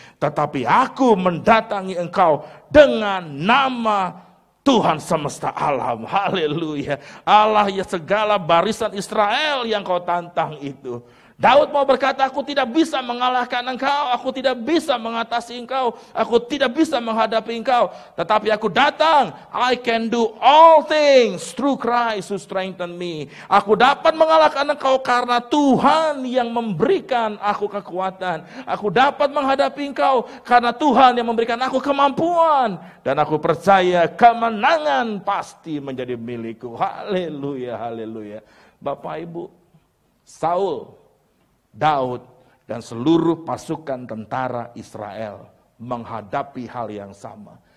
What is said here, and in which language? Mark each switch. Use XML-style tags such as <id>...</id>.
<id>Tetapi aku mendatangi engkau dengan nama Tuhan semesta alam. Haleluya. Allah ya segala barisan Israel yang kau tantang itu. Daud mau berkata, aku tidak bisa mengalahkan engkau, aku tidak bisa mengatasi engkau, aku tidak bisa menghadapi engkau. Tetapi aku datang,</id> <en>I can do all things through Christ who strengthen me.</en> <id>Aku dapat mengalahkan engkau karena Tuhan yang memberikan aku kekuatan. Aku dapat menghadapi engkau karena Tuhan yang memberikan aku kemampuan. Dan aku percaya kemenangan pasti menjadi milikku. Haleluya, haleluya. Bapak Ibu, Saul, Daud dan seluruh pasukan tentara Israel menghadapi hal yang sama.</id>